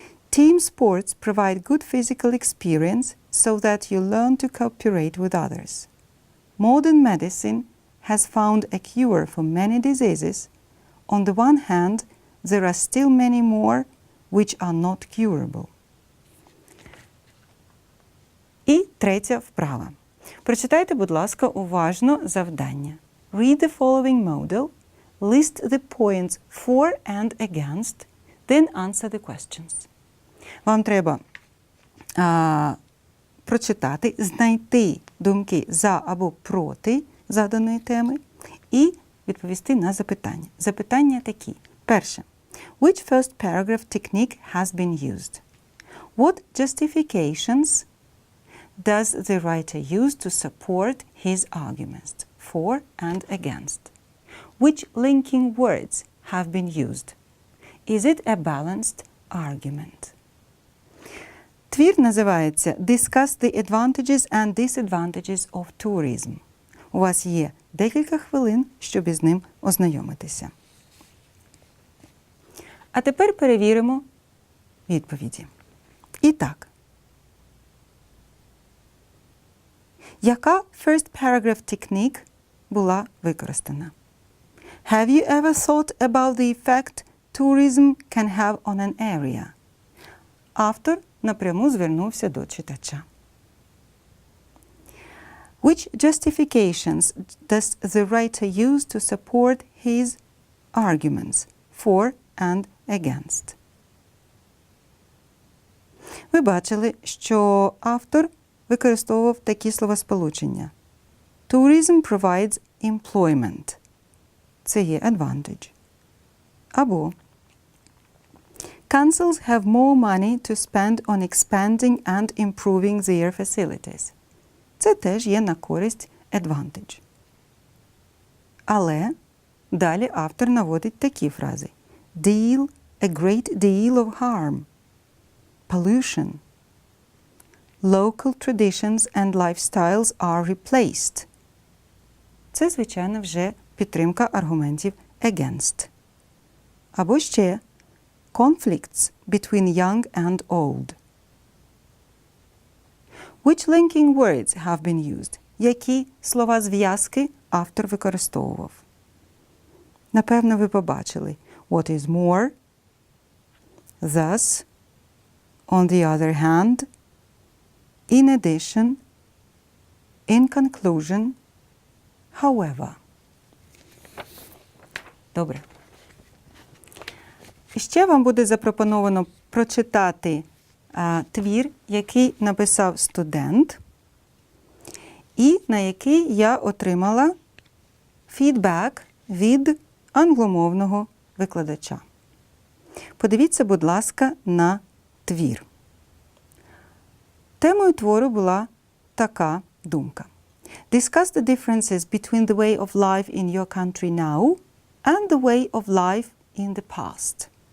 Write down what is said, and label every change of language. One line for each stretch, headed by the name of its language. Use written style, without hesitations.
English: Team sports provide good physical experience so that you learn to cooperate with others. Modern medicine has found a cure for many diseases. On the one hand, there are still many more which are not curable.
Ukrainian: І третя вправа. Прочитайте, будь ласка, уважно завдання.
English: Read the following model, list the points for and against, then answer the questions.
Ukrainian: Вам треба прочитати, знайти думки за або проти заданої теми і відповісти на запитання. Запитання такі. Перше.
English: Which first paragraph technique has been used? What justifications does the writer use to support his arguments for and against? Which linking words have been used? Is it a balanced argument?
Ukrainian: Твір називається
English: Discuss the advantages and disadvantages of tourism.
Ukrainian: У вас є декілька хвилин, щоб із ним ознайомитися. А тепер перевіримо відповіді. І так. Яка
English: first paragraph technique
Ukrainian: була використана?
English: Have you ever thought about the effect tourism can have on an area?
Ukrainian: Автор напряму звернувся до читача.
English: Which justifications does the writer use to support his arguments for and against?
Ukrainian: Ви бачили, що автор використовував такі словосполучення.
English: Tourism provides employment.
Ukrainian: Це є
English: advantage.
Ukrainian: Або
English: Councils have more money to spend on expanding and improving their facilities.
Ukrainian: Це теж є на користь advantage. Але далі автор наводить такі фрази.
English: Deal a great deal of harm. Pollution. Local traditions and lifestyles are replaced.
Ukrainian: Це, звичайно, вже підтримка аргументів against. Або ще
English: conflicts between young and old. Which linking words have been used?
Ukrainian: Які слова-зв'язки автор використовував? Напевно, ви побачили.
English: What is more, thus, on the other hand, in addition, in conclusion, however.
Ukrainian: Добре. І ще вам буде запропоновано прочитати твір, який написав студент, і на який я отримала фідбек від англомовного викладача. Подивіться, будь ласка, на твір. Темою твору була така думка.
English: Discuss the differences between the way of life in your country now and the way of life in the past.